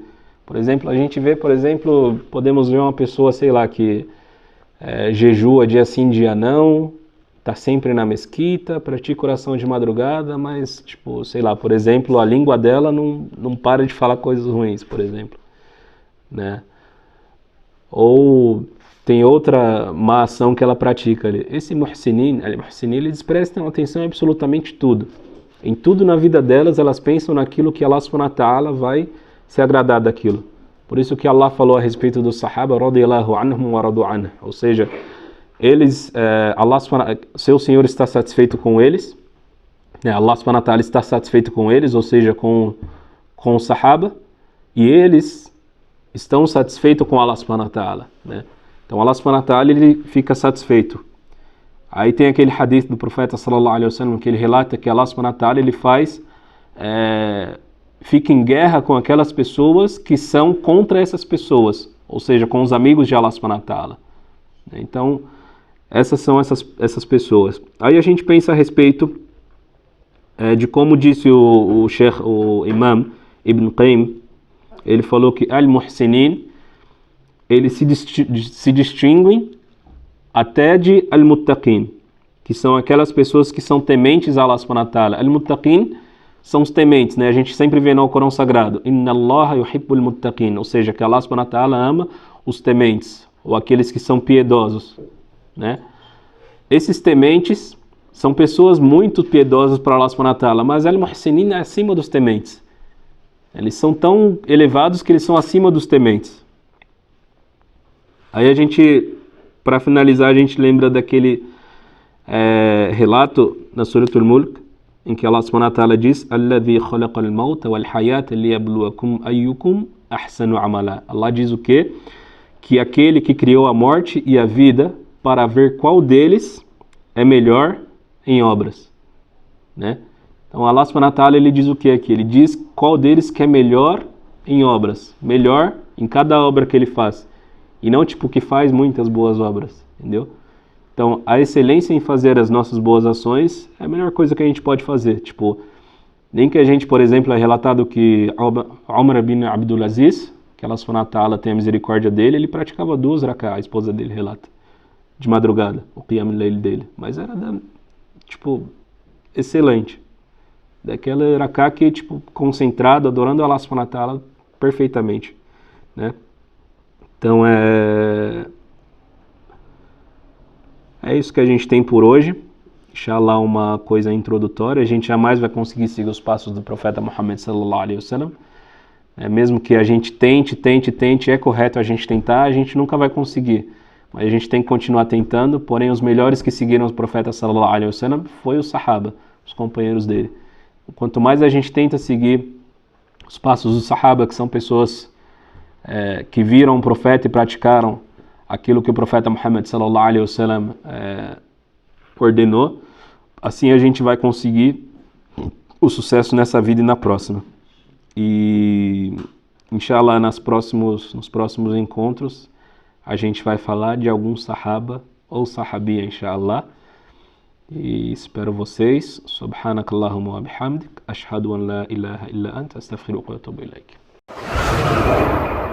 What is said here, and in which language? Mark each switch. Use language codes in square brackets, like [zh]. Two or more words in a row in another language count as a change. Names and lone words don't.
[pt] Por exemplo, a gente vê, podemos ver uma pessoa, sei lá, que jejua dia sim, dia não, está sempre na mesquita, pratica oração de madrugada, mas, tipo, sei lá, por exemplo, a língua dela não para de falar coisas ruins, por exemplo, né? Ou tem outra má ação que ela pratica ali. Esse muhsinin, eles prestam atenção em absolutamente tudo. Em tudo na vida delas, elas pensam naquilo que Allah [ar] سبحانه وتعالى [pt] vai se agradar daquilo. Por isso que Allah falou a respeito dos sahaba, [ar] رضي الله عنهم ورضوا عنه. [pt] Ou seja, eles, seu Senhor está satisfeito com eles, né? Allah [ar] سبحانه وتعالى [pt] está satisfeito com eles, ou seja, com os sahaba, e eles estão satisfeitos com Allah [ar] سبحانه وتعالى, [pt] né? Então Allah [ar] سبحانه وتعالى [pt] ele fica satisfeito. Aí tem aquele hadith do profeta [ar] صلى الله عليه وسلم [pt] que ele relata que Allah [ar] سبحانه وتعالى [pt] ele fica em guerra com aquelas pessoas que são contra essas pessoas, ou seja, com os amigos de Allah [ar] سبحانه وتعالى. [pt] Então, essas são essas pessoas. Aí a gente pensa a respeito de como disse o Imam Ibn Qayyim, ele falou que al-muhsinin, eles se distinguem até de al-muttaqin, que são aquelas pessoas que são tementes a Allah [ar] سبحانه وتعالى. [pt] Al-muttaqin são os tementes, né? A gente sempre vê no Corão Sagrado, [ar] إن الله يحب المتقين, [pt] ou seja, que Allah [ar] سبحانه وتعالى [pt] ama os tementes, ou aqueles que são piedosos, né? Esses tementes são pessoas muito piedosas para Allah [ar] سبحانه وتعالى, [pt] mas al-muhsinin é acima dos tementes. Eles são tão elevados que eles são acima dos tementes. Aí a gente, para finalizar, a gente lembra daquele relato na Suratul Mulk, em que Allah [ar] سبحانه وتعالى [pt] diz [ar] الذي خلق الموت والحياة ليبلوكم أيكم أحسن عملا. [pt] Allah diz o quê? Que aquele que criou a morte e a vida para ver qual deles é melhor em obras, né? Então Allah [ar] سبحانه وتعالى [pt] ele diz o que aqui? Ele diz qual deles que é melhor em obras, melhor em cada obra que ele faz, e não tipo que faz muitas boas obras, entendeu? Então, a excelência em fazer as nossas boas ações é a melhor coisa que a gente pode fazer, tipo, nem que a gente, por exemplo, é relatado que Umar bin Abdul Aziz, que Allah [ar] سبحانه وتعالى [pt] tem a misericórdia dele, ele praticava 2 rak'ah, a esposa dele relata, de madrugada, o [ar] قيام الليل [pt] dele, mas era, tipo, excelente. Daquela rak'ah que, tipo, concentrado, adorando Allah [ar] سبحانه وتعالى [pt] perfeitamente, né? Então, é isso que a gente tem por hoje. Inshallah, uma coisa introdutória. A gente jamais vai conseguir seguir os passos do profeta Muhammad [ar] صلى الله عليه وسلم. [pt] Mesmo que a gente tente, é correto a gente tentar, a gente nunca vai conseguir. Mas a gente tem que continuar tentando, porém os melhores que seguiram o profeta [ar] صلى الله عليه وسلم [pt] foi os sahaba, os companheiros dele. Quanto mais a gente tenta seguir os passos dos sahaba, que são pessoas que viram o profeta e praticaram aquilo que o profeta Muhammad [ar] صلى الله عليه وسلم [pt] ordenou, assim a gente vai conseguir o sucesso nessa vida e na próxima. E inshallah nos próximos encontros a gente vai falar de algum sahaba ou sahabia, inshallah. E espero vocês. [ar] سبحانك اللهم وبحمدك، أشهد أن لا إله إلا أنت، أستغفرك وأتوب إليك.